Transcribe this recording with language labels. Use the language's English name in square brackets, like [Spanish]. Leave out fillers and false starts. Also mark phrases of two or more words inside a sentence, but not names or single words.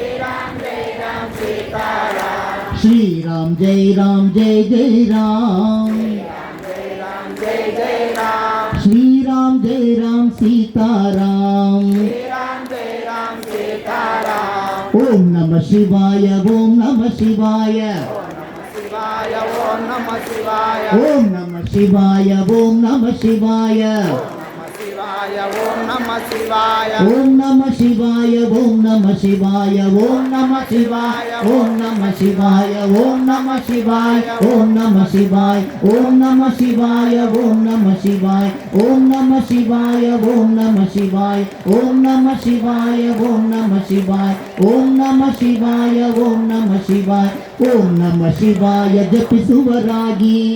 [Hindi] श्रीराम जय राम जय जय राम, श्रीराम जय राम सीताराम. [Sanskrit] ಓಂ ನಮ ಶಿವಾಯ, ಓಂ ನಮ ಶಿವಾಯ, ಓಂ ನಮ ಶಿವಾಯ, ಓಂ ನಮ ಶಿವಾಯ. ಓಂ ನಮಃ ಶಿವಾಯ ಓಂ ನಮಃ ಶಿವಾಯ ಓಂ ನಮಃ ಶಿವಾಯ ಓಂ ನಮಃ ಶಿವಾಯ ಓಂ ನಮಃ ಶಿವಾಯ ಓಂ ನಮಃ ಶಿವಾಯ ಓಂ ನಮಃ ಶಿವಾಯ ಓಂ ನಮಃ ಶಿವಾಯ ಓಂ ನಮಃ ಶಿವಾಯ ಓಂ ನಮಃ ಶಿವಾಯ ಓಂ ನಮಃ ಶಿವಾಯ ಓಂ ನಮಃ ಶಿವಾಯ ಓಂ ನಮಃ ಶಿವಾಯ ಓಂ ನಮಃ ಶಿವಾಯ ಓಂ ನಮಃ ಶಿವಾಯ ಓಂ ನಮಃ ಶಿವಾಯ ಜಪಿಸುವರಾಗಿ